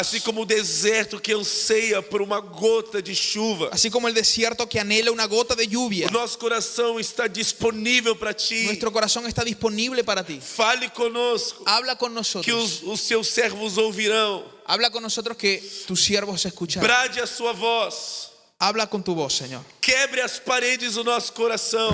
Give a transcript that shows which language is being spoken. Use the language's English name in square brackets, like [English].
[Portuguese] assim como o deserto que anseia por uma gota de chuva. [Spanish] así como el desierto que anhela una gota de lluvia. [Portuguese] O nosso coração está disponível para Ti. [Spanish] Nuestro corazón está disponible para ti. [Portuguese] Fale conosco, [Spanish] Habla con [Portuguese] que [Spanish] nosotros. [Portuguese] os seus servos ouvirão. [Spanish] Habla con nosotros que tus siervos escucharán. [Portuguese] Brade a sua voz. [Spanish] Habla con tu voz, Señor. [Portuguese] Quebre as paredes do nosso coração.